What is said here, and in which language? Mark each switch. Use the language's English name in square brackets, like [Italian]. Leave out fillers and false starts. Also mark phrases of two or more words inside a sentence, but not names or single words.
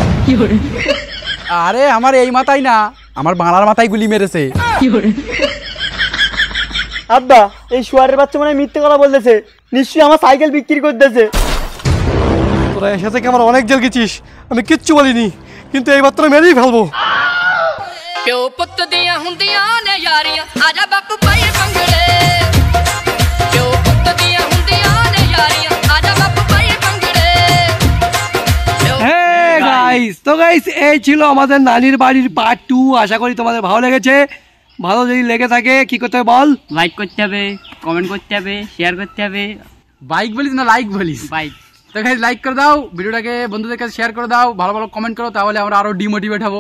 [Bangla] আরে আমার এই মাথায় না, আমার বাংলার মাথায় গুলি মেরেছে। আব্বা এই শুয়ারের বাচ্চা মানে মিথ্যে কথা বলতেছে, নিশ্চয়ই আমার সাইকেল বিক্রি করতেছে। তোরা এসে থেকে আমার অনেক জেল গেছিস, আমি কিচ্ছু বলিনি, কিন্তু এইবার তোরা মেরেই ফেলবো। [Punjabi] ਪਿਓ ਪੁੱਤ ਦੀਆਂ ਹੁੰਦੀਆਂ ਨੇ ਯਾਰੀਆਂ ਆਜਾ ਬਾਪੂ ਪਾਈਏ ਭੰਗੜੇ ਪਿਓ ਪੁੱਤ ਦੀਆਂ ਹੁੰਦੀਆਂ ਨੇ ਯਾਰੀਆਂ ਆਜਾ ਬਾਪੂ ਪਾਈਏ ਭੰਗੜੇ [Bangla] হ্যাঁ গাইস, তো গাইস এই ছিল আমাদের নানির বাড়ির পার্ট 2। আশা করি তোমাদের ভালো লেগেছে। ভালো যদি লেগে থাকে কি করতে হবে বল? লাইক করতে হবে, কমেন্ট করতে হবে, শেয়ার করতে হবে। বাইক বলিস না লাইক বলিস? বাইক। তো গাইস লাইক করে দাও, ভিডিওটাকে বন্ধুদের কাছে শেয়ার করে দাও, ভালো ভালো কমেন্ট করো, তাহলে আমরা আরো ডিমোটিভেট হবো।